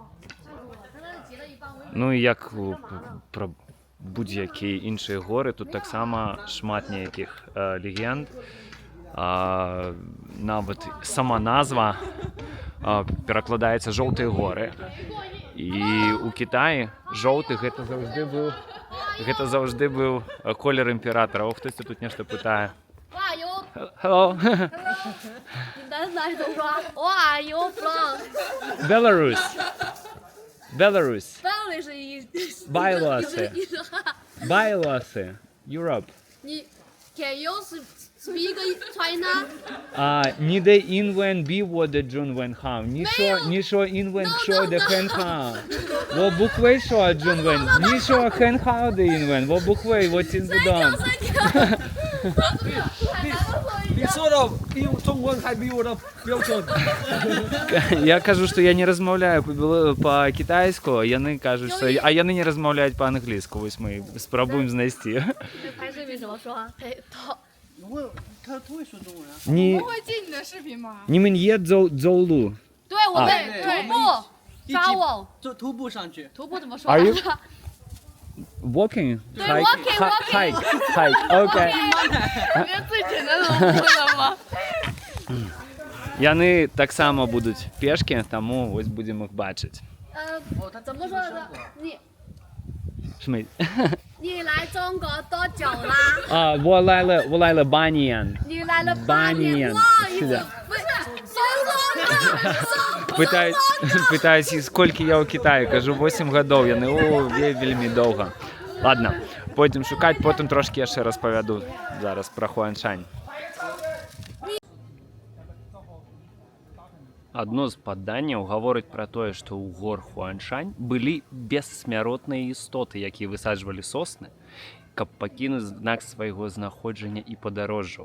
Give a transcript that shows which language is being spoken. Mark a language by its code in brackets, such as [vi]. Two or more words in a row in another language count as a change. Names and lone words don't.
[be] Ну і як пра будь-якія іншыя горы, тут таксама шмат нейкіх легенд. Нават сама назва перакладаецца жоўтыя горы. І ў Кітаі жоўты гэта заўжды быў колер імператара. О, хтосьці тут нешта пытае. [en] Hello. Where are you from? Belarus. Belarus Byelorussian. Europe. Can you speak China? [zh] 你的英文比我的中文好。你说英文说得很好。我不会说中文。你说很好的英文，我不会，我听不懂。你说的比中文还比我的标准。 [be] Я кажу, што я не размаўляю па-кітайску, яны кажуць, што а яны не размаўляюць па-англійску. Вось мы спрабуем знайсці. [zh] 拍视频怎么说啊？他会说中文啊。你会进你的视频吗？你们也走路？对，我们徒步 travel 就徒步上去。徒步怎么说 [en] Are you [zh] 啊？ [en] Walking? [zh] 对 [en] Hike. Okay. [zh] 连最简单的都不会了吗？ [be] Яны таксама будуць пешкі, таму вось будзем іх бачыць. [zh] 怎么说的？你来中国多久啦？我来了8年。你来了 8年。哇，是的。不是 [be] Пытаюсь, сколькі я ў Кітаі. Кажу, 8 гадоў. Яны, вельмі доўга. Ладно, пойдзем шукаць, потым трошкі яшчэ распавяду зараз пра Хуаншань. Адно з паданняў гаворыць пра тое, што ў гор Хуаншань былі бессмяротныя істоты, якія высаджвалі сосны, каб пакінуць знак свайго знаходжання і падарожжаў.